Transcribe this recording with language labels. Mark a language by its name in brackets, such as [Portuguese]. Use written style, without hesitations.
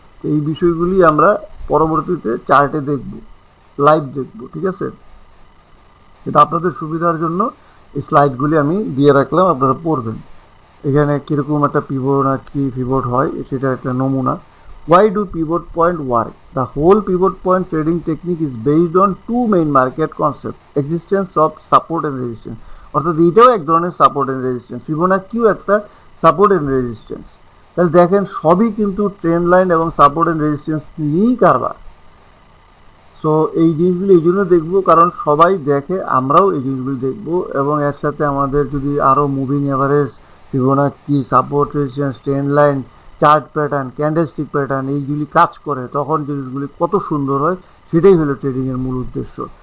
[Bangla] তো এই বিষয়গুলি আমরা পরবর্তীতে চার্টে দেখব, লাইভ দেখব, ঠিক আছে? এটা আপনাদের সুবিধার জন্য এই স্লাইডগুলি আমি দিয়ে রাখলাম, আপনারা পড়বেন। এখানে কীরকম একটা পিভট পিভট হয় সেটা একটা নমুনা। [English] Why do pivot point work? The whole pivot point trading technique is based on two main market concepts: existence of support and resistance। [Bangla] অর্থাৎ এইটাও এক ধরনের সাপোর্ট এন্ড রেজিস্ট্যান্স, [English] ফিবোনাকিও একটা support and resistance. [Bangla] তাহলে দেখেন সবই কিন্তু ট্রেন্ড লাইন এবং সাপোর্ট এন্ড রেজিস্ট্যান্স নিয়েই কারবার। সো এই জিনিসগুলি এই জন্য দেখবো কারণ সবাই দেখে, আমরাও এই জিনিসগুলি দেখবো, এবং এর সাথে আমাদের যদি আরও moving average, ফিবোনাক্সি, support resistance, trend line, chart pattern, candlestick pattern এইগুলি কাজ করে, তখন জিনিসগুলি কত সুন্দর হয়, সেটাই হলো ট্রেডিংয়ের মূল উদ্দেশ্য।